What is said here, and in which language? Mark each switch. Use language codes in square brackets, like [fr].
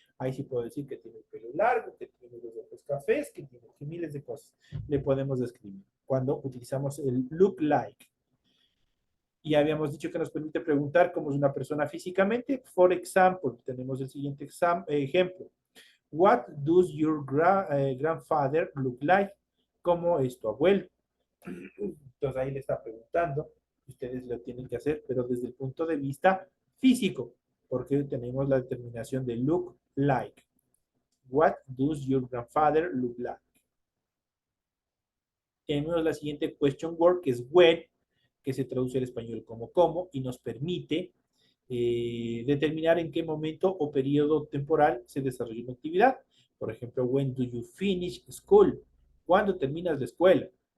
[es] Ahí sí puedo decir que tiene el pelo largo, que tiene los ojos cafés, que tiene miles de cosas. Le podemos describir cuando utilizamos el look like. Y habíamos dicho que nos permite preguntar cómo es una persona físicamente. [en] For example, [es] tenemos el siguiente ejemplo. [en] What does your grandfather look like? [es] ¿Cómo es tu abuelo? Entonces ahí le está preguntando. Ustedes lo tienen que hacer, pero desde el punto de vista físico, porque tenemos la determinación de look like. [en] What does your grandfather look like? [es] Tenemos la siguiente question word, que es when, que se traduce al español como cómo, y nos permite determinar en qué momento o periodo temporal se desarrolla una actividad. Por ejemplo, [en] when do you finish school? [es] ¿Cuándo terminas la escuela?